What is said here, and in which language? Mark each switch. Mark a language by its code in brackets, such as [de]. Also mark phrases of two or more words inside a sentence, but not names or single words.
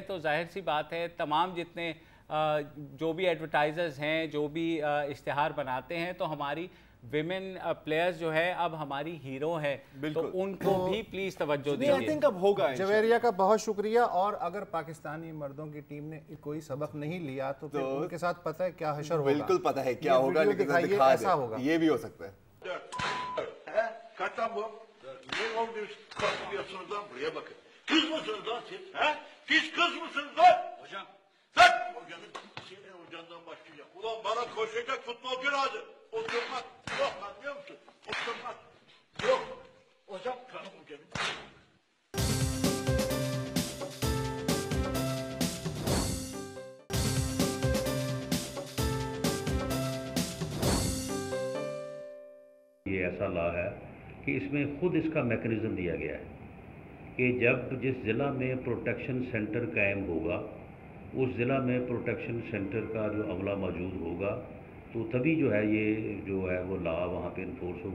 [ur] تو ظاہر سی بات ہے تمام جتنے جو بھی ایڈورٹائزرز ہیں، جو بھی اشتہار بناتے ہیں، تو ہماری [en] women players [ur] جو ہے اب ہماری ہیرو ہے، تو ان کو بھی پلیز توجہ دیجیے. جویریہ کا بہت شکریہ. اور اگر پاکستانی مردوں کی ٹیم نے کوئی سبق نہیں لیا تو پھر ان کے ساتھ پتہ ہے کیا حشر ہوگا. بالکل پتہ ہے کیا ہوگا، لیکن دکھائیے ایسا ہوگا. یہ بھی ہو سکتا ہے. [tr] Ulan bana koşacak futbolcu lazım. Oturmak yok, anlıyor musun? Oturmak yok. Hocam kanım gelin. [ur] یہ ایسا لا ہے کہ اس میں خود اس کا میکنزم دیا گیا ہے کہ جب جس ضلع میں [en] protection center [ur] قائم ہوگا اس ضلع میں [en] protection center [ur] کا جو عملہ موجود ہوگا تو تبھی جو ہے یہ جو ہے وہ لا وہاں پہ انفورس ہوگا.